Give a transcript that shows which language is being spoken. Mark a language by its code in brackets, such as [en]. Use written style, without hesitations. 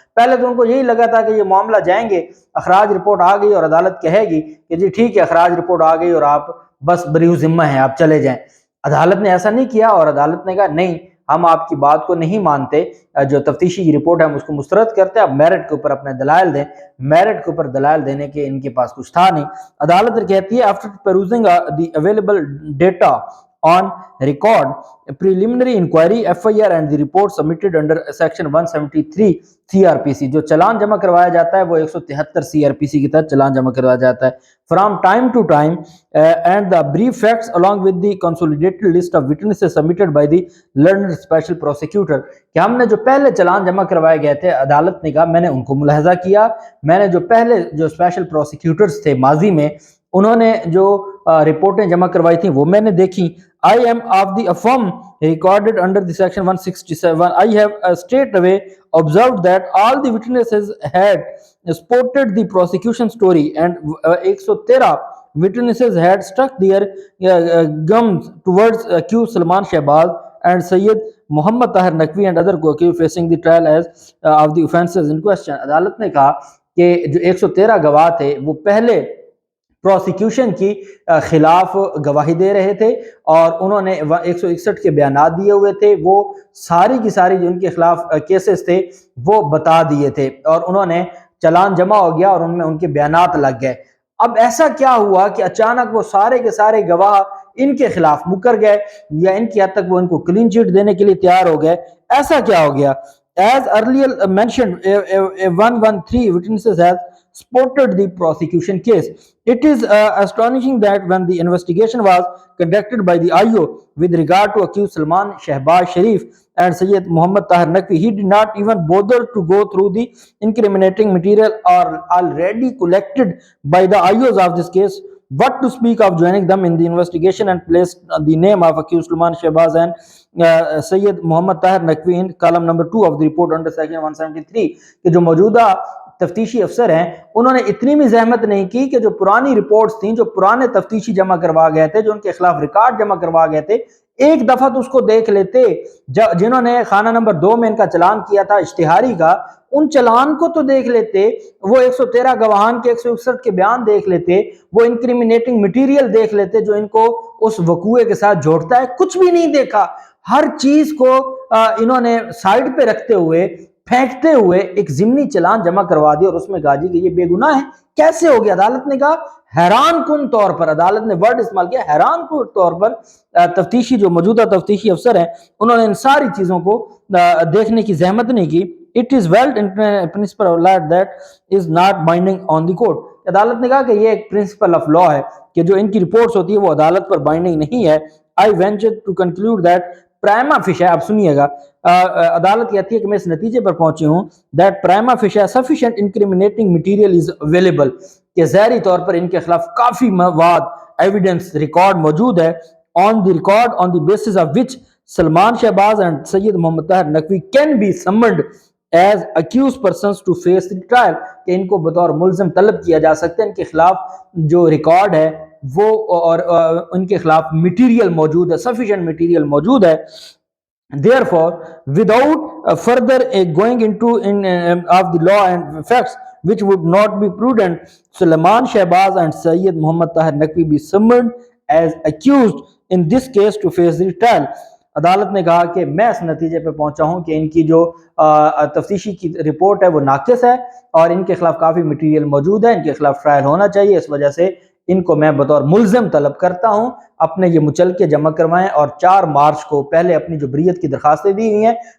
[ur] پہلے تو ان کو یہی لگا تھا کہ یہ معاملہ جائیں گے, اخراج رپورٹ آ گئی اور عدالت کہے گی کہ جی ٹھیک ہے اخراج رپورٹ آ گئی اور آپ بس بریو ذمہ ہیں, آپ چلے جائیں. عدالت نے ایسا نہیں کیا اور عدالت نے کہا نہیں ہم آپ کی بات کو نہیں مانتے, جو تفتیشی رپورٹ ہے ہم اس کو مسترد کرتے ہیں, آپ میرٹ کے اوپر اپنے دلائل دیں. میرٹ کے اوپر دلائل دینے کے ان کے پاس کچھ تھا نہیں. عدالت کہتی ہے [en] after perusing the available data on record preliminary inquiry FIR and the report submitted under section 173 CRPC, [ur] جو چلان جمع کروایا جاتا ہے [en] وہ 173 CRPC کی تحت چلان جمع کروایا جاتا ہے. From time to time and the brief facts along with the consolidated list of witnesses submitted by the learned special prosecutor, [ur] کہ ہم نے جو پہلے چلان جمع کروائے گئے تھے عدالت نے کہا میں نے ان کو ملاحظہ کیا, میں نے جو پہلے جو اسپیشل پروسیکیوٹرز تھے ماضی میں انہوں نے جو رپورٹیں جمع کروائی تھیں وہ میں نے دیکھی. [en] I am of the affirm recorded under the section 167. I have straight away observed that all the witnesses had supported the prosecution story and 113 witnesses had stuck their gums towards accused Salman Shehbaz and Sayyid Muhammad Tahir Naqvi and other co-accused facing the trial as of the offences in question. [ur] عدالت نے کہا کہ جو 113 گواہ تھے وہ پہلے prosecution کی خلاف گواہی دے رہے تھے اور انہوں نے 161 کے بیانات دیے ہوئے تھے, وہ ساری کی ساری جو ان کے خلاف کیسز تھے وہ بتا دیے تھے اور انہوں نے چلان جمع ہو گیا اور ان میں ان کے بیانات لگ گئے. اب ایسا کیا ہوا کہ اچانک وہ سارے کے سارے گواہ ان کے خلاف مکر گئے یا ان کی حد تک وہ ان کو کلین چٹ دینے کے لیے تیار ہو گئے؟ ایسا کیا ہو گیا؟ [en] As earlier mentioned, 113 witnesses have supported the prosecution case. It is astonishing that when the investigation was conducted by the IO with regard to accused Salman Shehbaz Sharif and Sayyid Muhammad Tahir Naqvi, he did not even bother to go through the incriminating material already collected by the IOs of this case. What to speak of joining them in the investigation and place the name of accused Salman Shehbaz and Sayyid Muhammad Tahir Naqvi in column number 2 of the report under section 173 [ur] کہ جو موجودہ تفتیشی افسر ہیں انہوں نے اتنی بھی زحمت نہیں کی کہ جو پرانی رپورٹس تھیں, جو پرانے تفتیشی جمع کروا گئے تھے, جو ان کے خلاف ریکارڈ جمع کروا گئے تھے, ایک دفعہ تو اس کو دیکھ لیتے. جنہوں نے خانہ نمبر 2 میں ان کا چلان کیا تھا اشتہاری کا, ان چلان کو تو دیکھ لیتے, وہ 113 گواہان کے 161 کے بیان دیکھ لیتے, وہ انکریمنیٹنگ مٹیریل دیکھ لیتے جو ان کو اس وقوعے کے ساتھ جوڑتا ہے. کچھ بھی نہیں دیکھا, ہر چیز کو انہوں نے سائیڈ پہ رکھتے ہوئے پھینکتے ہوئے ایک ضمنی چلان جمع کروا دیا اور اس میں کہا جی کہ یہ بے گناہ ہے. کیسے ہو گیا؟ عدالت نے کہا حیران کن طور پر, عدالت نے ورڈ استعمال کیا حیران کن طور پر, تفتیشی جو موجودہ تفتیشی افسر ہیں انہوں نے ان ساری چیزوں کو دیکھنے کی زحمت نہیں کی. [en] It is well principle of law that is not binding on the court. [ur] عدالت نے کہا کہ یہ ایک پرنسپل آف لا ہے کہ جو ان کی رپورٹس ہوتی ہے وہ عدالت پر بائنڈنگ نہیں ہے. [en] I venture to conclude that prima facie, [ur] اب سنیے گا, عدالت کہتی ہے کہ میں اس نتیجے پر پہنچی ہوں [en] that prima facie sufficient incriminating material is available, [ur] کہ ظاہری طور پر ان کے خلاف کافی مواد ایویڈنس ریکارڈ موجود ہے, [en] on the basis of which Salman Shehbaz and Sayyid Muhammad Tahir Naqvi can be summoned as accused persons to face the trial, [ur] کہ ان کو بطور ملزم طلب کیا جا سکتا ہے, ان کے خلاف جو ریکارڈ ہے وہ اور ان کے خلاف مٹیریل موجود ہے, sufficient مٹیریل موجود ہے. [en] Therefore, without further going into of the law and facts which would not be prudent, Salman Shehbaz and Sayyid Muhammad Tahir Naqvi be summoned as accused in this case to face the trial. [ur] عدالت نے کہا کہ میں اس نتیجے پہ پہنچا ہوں کہ ان کی جو تفتیشی کی رپورٹ ہے وہ ناقص ہے اور ان کے خلاف کافی مٹیریل موجود ہے، ان کے خلاف ٹرائل ہونا چاہیے، اس وجہ سے ان کو میں بطور ملزم طلب کرتا ہوں اپنے یہ مچلکے جمع کروائیں اور 4 مارچ کو پہلے اپنی جو بریت کی درخواستیں دی ہوئی ہیں